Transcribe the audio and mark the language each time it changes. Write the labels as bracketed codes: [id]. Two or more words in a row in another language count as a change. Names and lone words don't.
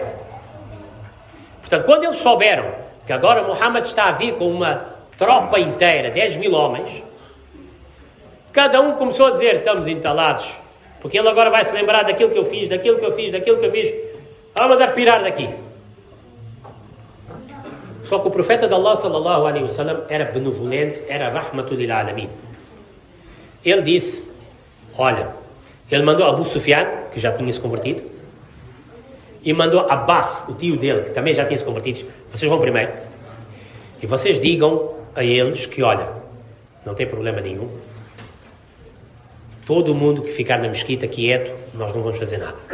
[pt] Portanto, quando eles souberam que agora Muhammad está a vir com uma tropa inteira, 10.000 homens, cada um começou a dizer: estamos entalados, porque ele agora vai se lembrar daquilo que eu fiz, vamos a pirar daqui. Só que o profeta de Allah, [ar] صلى الله عليه وسلم, [pt] era benevolente, era [ar] رحمة للعالمين. [pt] Ele disse: olha, ele mandou Abu Sufyan, que já tinha se convertido, e mandou Abbas, o tio dele, que também já tinha se convertido. Vocês vão primeiro e vocês digam a eles que, olha, não tem problema nenhum, todo mundo que ficar na mesquita quieto, nós não vamos fazer nada.